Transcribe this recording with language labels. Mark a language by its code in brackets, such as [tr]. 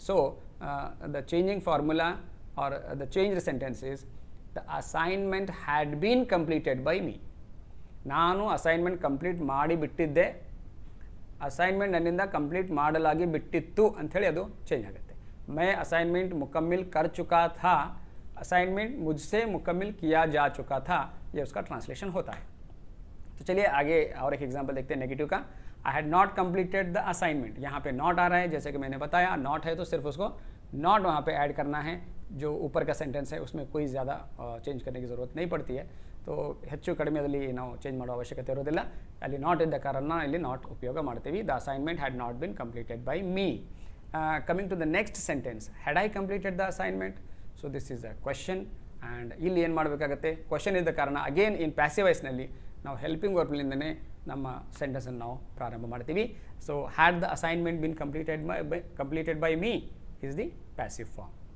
[en] So the changing formula are the change sentence is the assignment had been completed by me. [kn] ನಾನು assignment complete ಮಾಡಿಬಿಟ್ಟಿದ್ದೆ, assignment ನನ್ನಿಂದ complete ಮಾಡಲಾಗಿ ಬಿಟ್ಟಿತ್ತು ಅಂಥೇಳಿ ಅದು change ಆಗುತ್ತೆ. [hi] मैं असाइनमेंट मुकम्मल कर चुका था, असाइनमेंट मुझसे मुकम्मल किया जा चुका था, ये उसका ट्रांसलेशन होता है. तो चलिए आगे और एक एग्जांपल देखते हैं नेगेटिव का. [en] I had not completed the assignment. [hi] यहाँ पे नॉट आ रहा है, जैसे कि मैंने बताया नॉट है तो सिर्फ उसको नॉट वहाँ पे ऐड करना है. जो ऊपर का सेंटेंस है उसमें कोई ज़्यादा चेंज करने की ज़रूरत नहीं पड़ती है. [kn] तो ಹೆಚ್ಚು ಕಡಿಮೆಯಲ್ಲಿ ನಾವು ಚೇಂಜ್ ಮಾಡೋ ಅವಶ್ಯಕತೆ ಇರೋದಿಲ್ಲ. ಅಲ್ಲಿ ನಾಟ್ ಇದ್ದ ಕಾರಣ ಇಲ್ಲಿ ನಾಟ್ ಉಪಯೋಗ ಮಾಡ್ತೀವಿ. [en] The assignment had not been completed by me. Coming to the next sentence, had I completed the assignment? So this is a question, and [kn] ಇಲ್ಲಿ ಏನು ಮಾಡಬೇಕಾಗುತ್ತೆ, ಕ್ವಶನ್ ಇದ್ದ ಕಾರಣ ಅಗೇನ್ ಇನ್ ಪ್ಯಾಸಿವ್ ವಾಯ್ಸ್ನಲ್ಲಿ ನಾವು ಹೆಲ್ಪಿಂಗ್ ವರ್ಬ್ನಿಂದನೇ ನಮ್ಮ ಸೆಂಟೆನ್ಸನ್ನು ನಾವು ಪ್ರಾರಂಭ ಮಾಡ್ತೀವಿ. [en] So had the assignment been completed by me is the passive form.